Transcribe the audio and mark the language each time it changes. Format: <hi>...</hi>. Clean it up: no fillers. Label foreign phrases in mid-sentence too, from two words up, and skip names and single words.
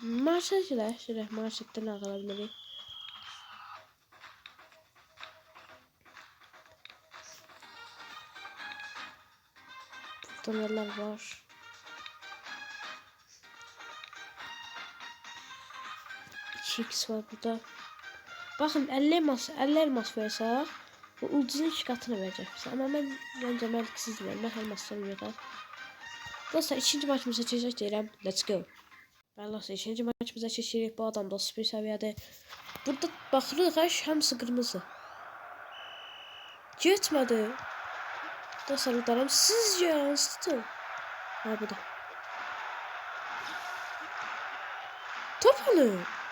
<tr>Marşetler. Marşetten alabilirim. Burada neler var?</tr> <az>X var burada. Bakın 50 elmas versək, bu ulduzun 2 qatını verəcək bizə. Amma məncə məntiqsiz deyirəm. Mən elmasları yoxam. Dostlar, ikinci maçımıza keçək deyirəm.</az> <en>Let's go.</en> <az>Bəli dostlar, ikinci maçımıza keçirik. Bu adam da super səviyyədir. Burada baxırıq, hamısı qırmızı. Getmədi. Dostlar, udarım. Sizcə hansıdır? Ha, bu da. Top alın.</az>